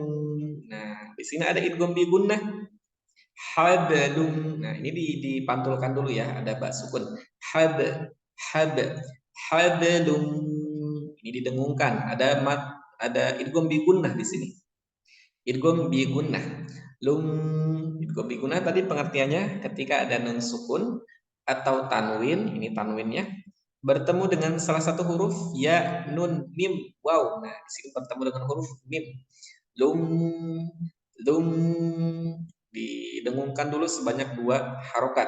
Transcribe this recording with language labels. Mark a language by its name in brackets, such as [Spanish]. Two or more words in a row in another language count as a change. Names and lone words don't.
[Indonesian] Nah, di sini ada [Arabic] إدغام بغنة. حبلٌ. [Indonesian] Nah, ini dipantulkan dulu ya, ada [Arabic] باء ساكنة. حب، حب، حبلٌ. [Indonesian] Ini didengungkan, ada mat, ada [Arabic] إدغام بغنة [Indonesian] di sini. [Arabic] إدغام بغنة. [Indonesian] Lum, [Arabic] إدغام بغنة [Indonesian] tadi pengertiannya ketika ada [Arabic] نون ساكنة [Indonesian] atau tanwin, ini tanwinnya bertemu dengan salah satu huruf ya, nun, mim, waw. Nah, di sini bertemu dengan huruf mim. [Arabic] لم، لم, [Indonesian] didengungkan dulu sebanyak 2 harokat.